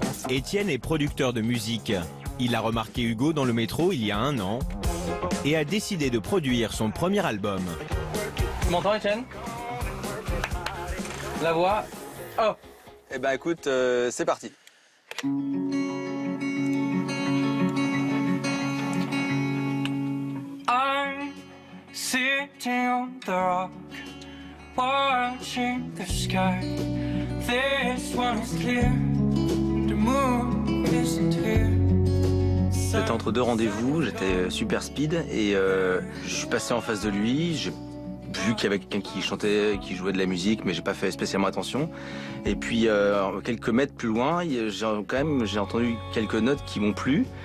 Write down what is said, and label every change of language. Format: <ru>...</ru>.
<fr>Étienne est producteur de musique. Il a remarqué Hugo dans le métro il y a 1 an et a décidé de produire son premier album. Tu m'entends, Étienne? La voix. Oh. Eh ben écoute, c'est parti.</fr> <en>I'm sitting on the rock, watching the sky. This one is clear, the moon isn't here.</en> <fr>J'étais entre 2 rendez-vous, j'étais super speed et je suis passé en face de lui. J'ai vu qu'il y avait quelqu'un qui chantait, qui jouait de la musique, mais j'ai pas fait spécialement attention. Et puis quelques mètres plus loin, j'ai entendu quelques notes qui m'ont plu.</fr>